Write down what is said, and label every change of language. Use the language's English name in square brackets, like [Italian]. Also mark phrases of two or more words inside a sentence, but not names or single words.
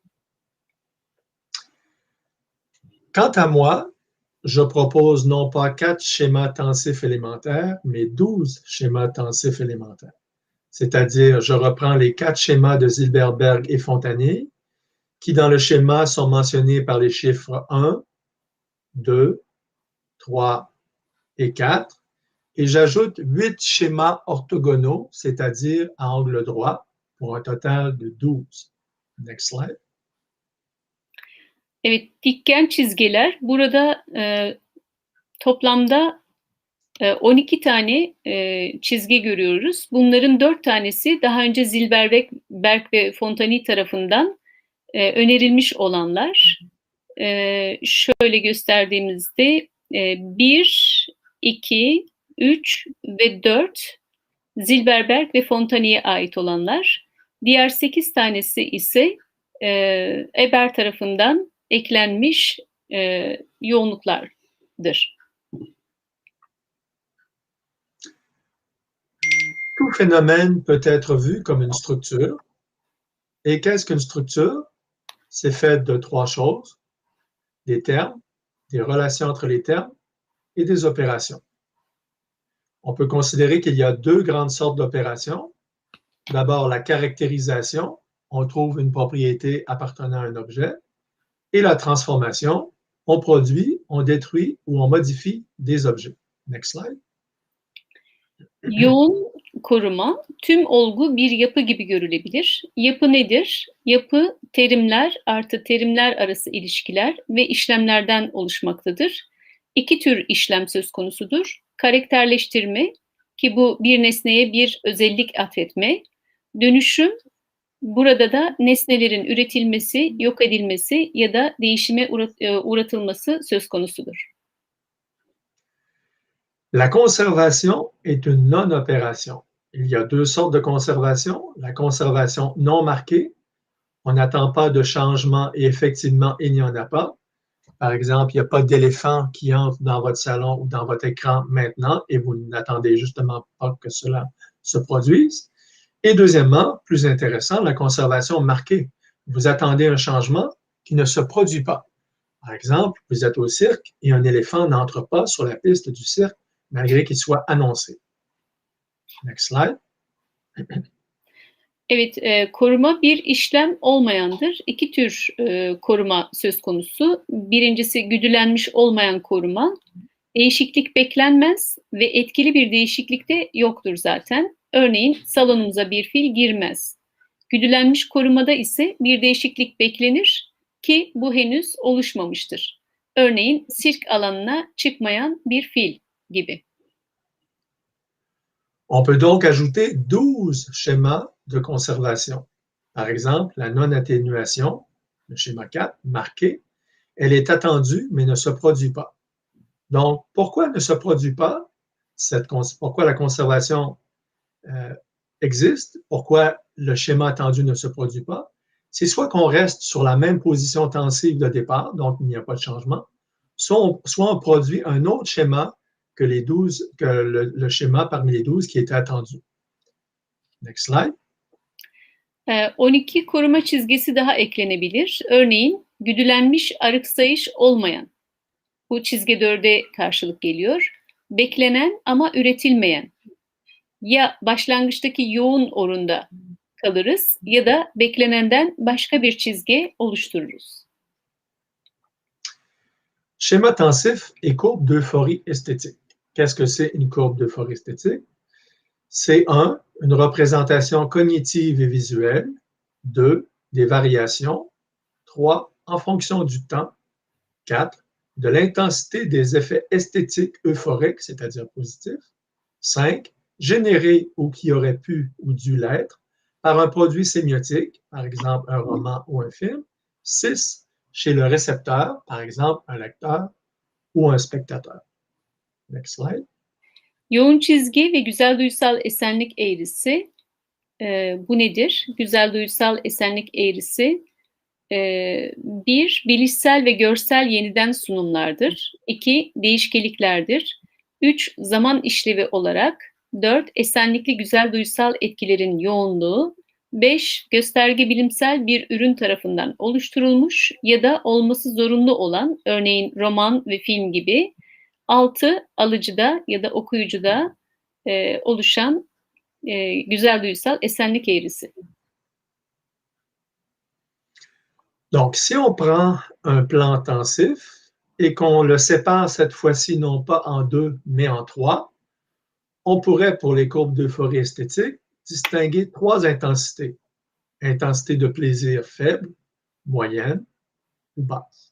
[French] Quant à moi, je propose non pas 4 schémas tensifs élémentaires, mais 12 schémas tensifs élémentaires. C'est-à-dire, je reprends les 4 schémas de Zilberberg et Fontanier, qui dans le schéma sont mentionnés par les chiffres 1, 2, 3 et 4, et j'ajoute 8 schémas orthogonaux, c'est-à-dire à angle droit, pour un total de 12. [English] Next slide. [Turkish] Evet, dikgen çizgiler burada toplamda 12 tane çizgi görüyoruz. Bunların 4 tanesi daha önce Zilberberg ve Fontani tarafından önerilmiş olanlar. Şöyle gösterdiğimizde 1, 2, 3 ve 4 Zilberberg ve Fontani'ye ait olanlar. Diğer 8 tanesi ise Eber tarafından eklenmiş yoğunluklardır. [French] Tout phénomène peut être vu comme une structure. Et qu'est-ce qu'une structure? c'est fait de trois choses, des termes, des relations entre les termes et des opérations. On peut considérer qu'il y a deux grandes sortes d'opérations. D'abord, la caractérisation, on trouve une propriété appartenant à un objet, et la transformation, on produit, on détruit ou on modifie des objets. [English] Next slide. [Turkish] Yoğun koruma, tüm olgu bir yapı gibi görülebilir. Yapı nedir? Yapı terimler artı terimler arası ilişkiler ve işlemlerden oluşmaktadır. İki tür işlem söz konusudur. Karakterleştirme, ki bu bir nesneye bir özellik atfetme. Dönüşüm, burada da nesnelerin üretilmesi, yok edilmesi ya da değişime uğratılması söz konusudur. [French] La conservation est une non-opération. Il y a deux sortes de conservation. La conservation non marquée, on n'attend pas de changement et effectivement, il n'y en a pas. Par exemple, il n'y a pas d'éléphant qui entre dans votre salon ou dans votre écran maintenant et vous n'attendez justement pas que cela se produise. Et deuxièmement, plus intéressant, la conservation marquée. Vous attendez un changement qui ne se produit pas. Par exemple, vous êtes au cirque et un éléphant n'entre pas sur la piste du cirque malgré qu'il soit annoncé. [English] Next slide. [Turkish] Evet, koruma bir işlem olmayandır. İki tür koruma söz konusu. Birincisi güdülenmiş olmayan koruma. Değişiklik beklenmez ve etkili bir değişiklik de yoktur zaten. Örneğin salonumuza bir fil girmez. Güdülenmiş korumada ise bir değişiklik beklenir ki bu henüz oluşmamıştır. Örneğin sirk alanına çıkmayan bir fil gibi. [French] On peut donc ajouter 12 schémas de conservation. Par exemple, la non-atténuation, le schéma 4, marqué, elle est attendue mais ne se produit pas. Donc, pourquoi ne se produit pas? Pourquoi la conservation existe? Pourquoi le schéma attendu ne se produit pas? C'est soit qu'on reste sur la même position tensive de départ, donc il n'y a pas de changement, soit on produit un autre schéma que le schéma parmi les 12 qui était attendu. [English] Next slide. [Turkish] 12 koruma çizgisi daha eklenebilir. Örneğin güdülenmiş arıksayış olmayan. Bu çizgi 4'e karşılık geliyor. Beklenen ama üretilmeyen. Ya başlangıçtaki yoğun orunda kalırız ya da beklenenden başka bir çizgi oluştururuz. [French] Schéma tensif et courbe d'euphorie esthétique. Qu'est-ce que c'est une courbe d'euphorie esthétique? C'est une représentation cognitive et visuelle. 2, des variations. 3, en fonction du temps. 4, de l'intensité des effets esthétiques euphoriques, c'est-à-dire positifs. 5, générés ou qui auraient pu ou dû l'être par un produit sémiotique, par exemple un roman ou un film. 6, chez le récepteur, par exemple un lecteur ou un spectateur. [English] Next slide. [Turkish] Yoğun çizgi ve güzel duysal esenlik eğrisi. Bu nedir? Güzel duysal esenlik eğrisi. 1, bilişsel ve görsel yeniden sunumlardır. 2, değişkeliklerdir. 3, zaman işlevi olarak. 4, esenlikli güzel duysal etkilerin yoğunluğu. 5, gösterge bilimsel bir ürün tarafından oluşturulmuş ya da olması zorunlu olan, örneğin roman ve film gibi. 6, alıcıda ya da okuyucuda oluşan güzel duysal esenlik eğrisi. [French] Donc, si on prend un plan tensif et qu'on le sépare cette fois-ci non pas en 2, mais en 3, on pourrait, pour les courbes d'euphorie esthétique, distinguer 3 intensités. Intensité de plaisir faible, moyenne ou basse.